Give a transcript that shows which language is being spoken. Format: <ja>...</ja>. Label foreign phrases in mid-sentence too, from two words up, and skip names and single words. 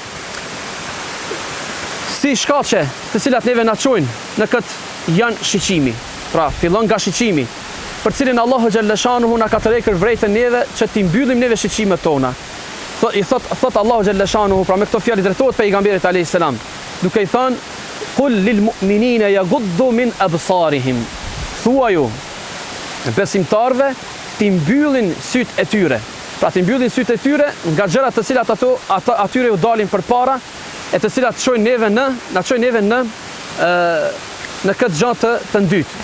<sq>Si shkaqe të cilat neve na çojnë në këtë janë shiqimi. Pra, fillon nga shiqimi, për cilin Allahu</sq> <ar>جل شأنه</ar> <sq>na ka tërhequr vrejtën neve që ti mbyllim neve shiqimet tona. Thot Allahu</sq> <ar>جل شأنه,</ar> <sq>pra me këto fjalë drejtohet pejgamberit</sq> <ar>عليه السلام,</ar> <sq>duke i thënë</sq> <ar>قل للمؤمنين يغضوا من أبصارهم.</ar> <sq>Thuaju besimtarve ti mbyllin sytë e tyre. Pra ti mbyllin sytë e tyre nga gjërat të cilat atyre u dalin përpara, e të cilat na çojnë neve në këtë gjë të dytë.</sq>